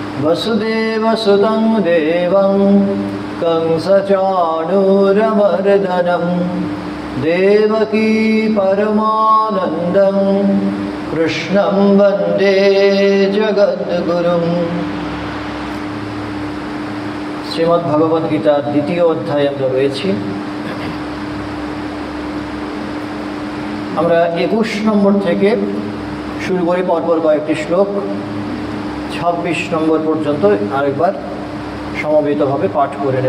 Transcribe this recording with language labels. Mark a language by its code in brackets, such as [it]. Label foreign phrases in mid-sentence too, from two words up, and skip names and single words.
[sa] वसुदेवसुतं देवं कंसचाणूरमर्दनं देवकी परमानन्दं कृष्णं वन्दे जगद्गुरुं। [bn] শ্রীমদ্ভগবদ্গীতার দ্বিতীয় অধ্যায়ে আমরা রয়েছি। আমরা 21 নম্বর থেকে শুরু করে পরপর কয়েকটি শ্লোক 26 নম্বর পর্যন্ত আরেকবার সমবেতভাবে পাঠ করে নেব।